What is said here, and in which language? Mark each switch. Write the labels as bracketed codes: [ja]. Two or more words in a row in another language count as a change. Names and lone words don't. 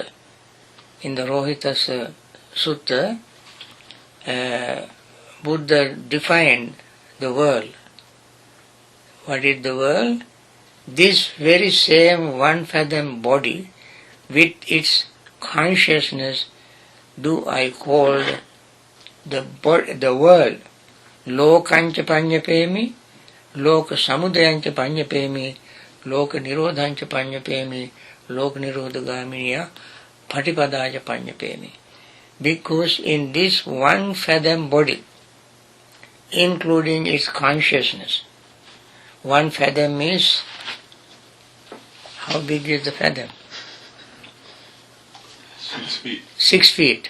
[en] In the Rohitassa Sutta, Buddha defined the world. What is the world? This very same 1 fathom body with its consciousness do I call the world. [pi] Lokancha panyapemi, loka samudayancha panyapemi, loka nirodhancha panyapemi, loka nirodhagaminiya patipadaya panyapemi. [en] Because in this 1 fathom body, including its consciousness, 1 fathom is, how big is the fathom? 6 feet. 6 feet.